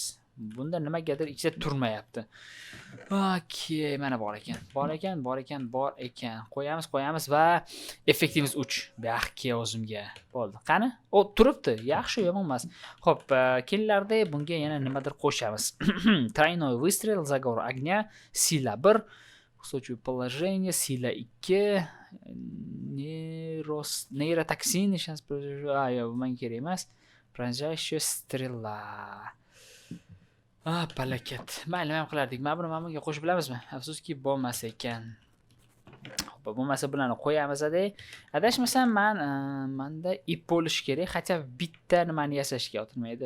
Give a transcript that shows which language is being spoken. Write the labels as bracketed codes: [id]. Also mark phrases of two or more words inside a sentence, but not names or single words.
[uz] Bunda nimagadir ichida turmayapti. Mana bor ekan. Qo'yamiz va effektimiz 3. Baxtga o'zimga. Bo'ldi. Qani? Turibdi. Yaxshi, yomon emas. Xo'p, keyinlarda bunga yana nimadir qo'shamiz. [ru] Тройной выстрел, заговор огня, сила 1, устойчивое положение, сила 2, нейротоксин, сейчас [uz] yo'q, menga kerak emas. [ru] Пронзающая стрела. [uz] Palakat. Mayli, nima qilardik? Mana buni bunga qo'shib bilamizmi? Afsuski bo'lmas ekan. Xo'p, bo'lmasa bularni qo'yamiz-da. Adashmasam menda ip bo'lish kerak, hatto bitta nimani yasashga o'tirmaydi.